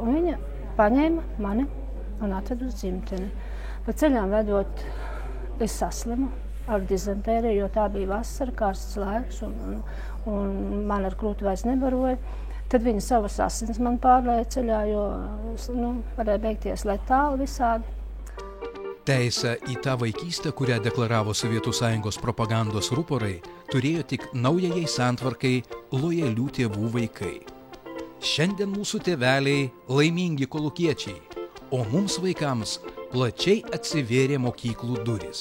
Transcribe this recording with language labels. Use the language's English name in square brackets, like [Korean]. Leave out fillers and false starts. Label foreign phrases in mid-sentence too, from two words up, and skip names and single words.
[Latvian] Un viņa paņēma mani un atved uz dzimteni. Pa ceļām vedot, es saslimu ar dizentēriju, jo tā bija vasara, karsts laiks, un man ar krūti vairs nebaroja. Tad viņa savas asins man pārlēja ceļā, jo varēja beigties letāli visādi. [Lithuanian] Teisę į tą vaikystę, kurią deklaravo Sovietų Sąjungos propagandos ruporai, turėjo tik naujajai santvarkai lojalių tėvų vaikai. Šiandien mūsų tėveliai laimingi kolūkiečiai, o mums vaikams plačiai atsivėrė mokyklų durys.